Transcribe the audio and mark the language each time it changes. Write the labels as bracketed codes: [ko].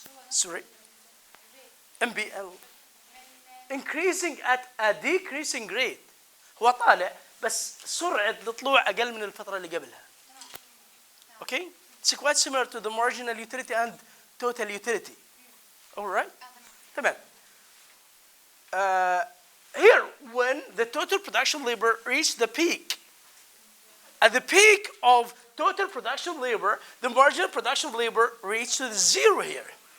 [en] Sorry? MPL increasing at a decreasing rate. [ar] هو طالع بس سرعة الطلوع أقل من الفترة اللي قبلها. [en] Okay? It's quite similar to the marginal utility and total utility. All right? تمام. Here, when the total production labor reached the peak, at the peak of total production labor, the marginal production labor reached to the zero here.